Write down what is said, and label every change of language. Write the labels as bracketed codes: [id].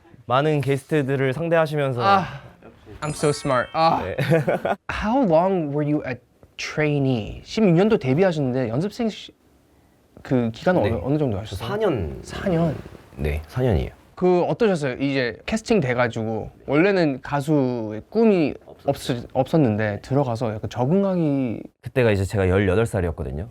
[ko] 많은 게스트들을 상대하시면서 [en] I'm so smart. [ko] 네. [en] How long were you a trainee? [ko] 16년도 데뷔하셨는데 연습생 그 기간은 네. 어느 정도 하셨어요? 4년. 4년. 네, 4년이에요. 그 어떠셨어요? 이제 캐스팅 돼가지고 원래는 가수의 꿈이 없었는데 들어가서 약간 적응하기. 그때가 이제 제가 18살이었거든요.